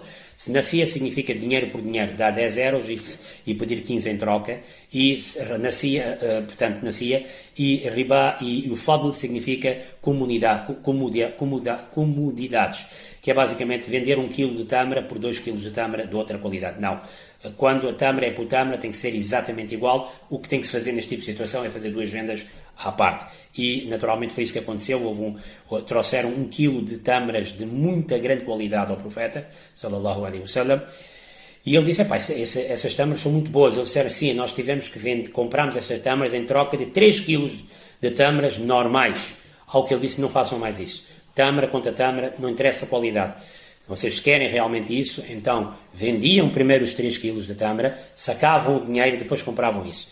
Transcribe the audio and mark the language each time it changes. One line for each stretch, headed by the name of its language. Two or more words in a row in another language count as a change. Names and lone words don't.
Portuguese: Se nascia significa dinheiro por dinheiro, dá 10 euros e pedir 15 em troca, e portanto nascia, e riba e o fadl significa comodidades, que é basicamente vender 1 kg de tâmara por 2 kg de tâmara de outra qualidade. Não. Quando a tâmara é por tâmara tem que ser exatamente igual. O que tem que se fazer neste tipo de situação é fazer 2 vendas à parte. E naturalmente foi isso que aconteceu. Trouxeram 1 kg de tâmaras de muita grande qualidade ao profeta,
Arabic: صلى الله عليه وسلم,
Portuguese: e ele disse: essas tâmaras são muito boas. Eles disseram: sim, nós tivemos que comprarmos estas tâmaras em troca de 3 kg de tâmaras normais. Ao que ele disse: não façam mais isso. Tâmara contra tâmara, não interessa a qualidade. Vocês querem realmente isso? Então vendiam primeiro os 3 kg de tâmara, sacavam o dinheiro e depois compravam isso.